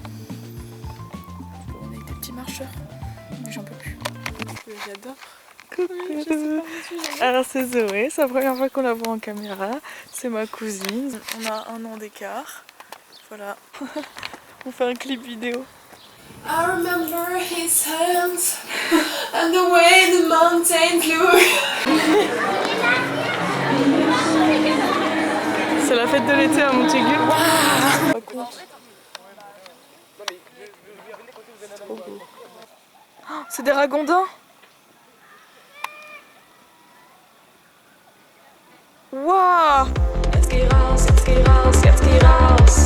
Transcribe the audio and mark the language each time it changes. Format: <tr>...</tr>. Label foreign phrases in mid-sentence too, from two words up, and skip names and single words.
<fr>On est des petits marcheurs, mais j'en peux plus. J'adore. Coucou. Alors c'est Zoé, c'est la première fois qu'on la voit en caméra. C'est ma cousine. On a 1 an d'écart. Voilà. On fait un clip vidéo.</fr> <en>I remember over his hands and the way the mountain blew.</en> <fr>C'est la fête de l'été à Montaigu. Wow. Trop beau. Oh, c'est des ragondins. Waouh.</fr> <de>Jetzt geh raus, jetzt geh raus, jetzt geh raus.</de>